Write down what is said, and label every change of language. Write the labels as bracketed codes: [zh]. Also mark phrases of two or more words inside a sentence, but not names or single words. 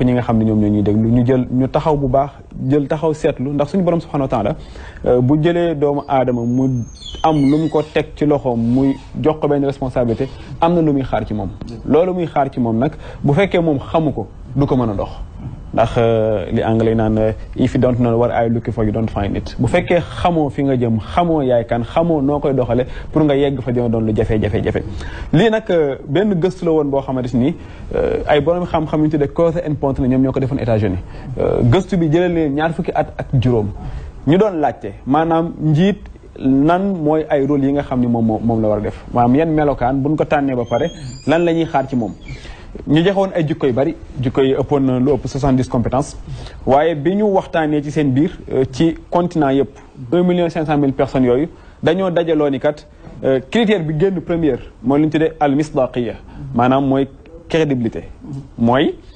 [wo] ñi nga xam ne ñoom ñoo ñuy déglu ñu taxaw bu baax jël taxaw seetlu ndax suñu borom [ar] سبحانه وتعالى [wo] bu jëlee doomu aadama mu am lu mu ko teg ci loxoom muy jox ko benn responsabilité am na lu muy xaar ci moom loolu muy xaar ci moom nag bu fekkee moom xamu ko du ko mën a dox ndax li anglais naan [en] if you don't know what are you looking for you don't find it [wo] bu fekkee xamoo fi nga jëm xamoo yaay kan xamoo noo koy doxale pour nga yegg fa dina doon lu jafe-jafe lii nag benn gëstu la woon boo xamante ni ay borom xam-xam yu tuddee Causer and Ponti ñoom ñoo ko defoon États-Unis gëstu bi jëlee leen 20 fukki at ak juróom ñu doon laajte maanaam njiit nan mooy ay rôle yi nga xam ni moom la war a def maanaam yan melokaan buñ ko tànnee ba pare lan la ñuy xaar ci moom ñu joxoon ay jikko yu bari jikko yi ëppoon na lu ëpp 70 compétences waaye bi ñu waxtaanee ci seen biir ci continent yëpp 1,500,000 personnes yooyu dañoo dajaloo ni kat critère bi génn première mooy lu ñu tuddee [ar] المصداقية [wo] maanaam mooy crédibilité mooy